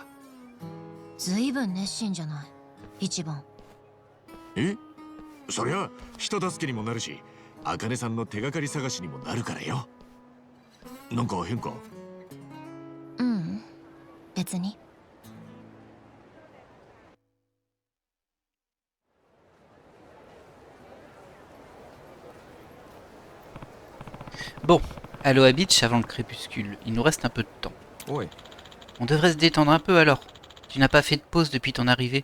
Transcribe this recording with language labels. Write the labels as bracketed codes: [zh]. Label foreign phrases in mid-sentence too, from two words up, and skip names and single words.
[ja] ずいぶん熱心じゃない、一番。え？そりゃ人助けにもなるし、茜さんの手がかり探しにもなるからよ。なんか変か？ううん、別に。 [fr] Bon, Aloha Beach avant le crépuscule. Il nous reste un peu de temps. [ja] おい、 [fr] On devrait se détendre un peu alors. Tu n'as pas fait de pause depuis ton arrivée.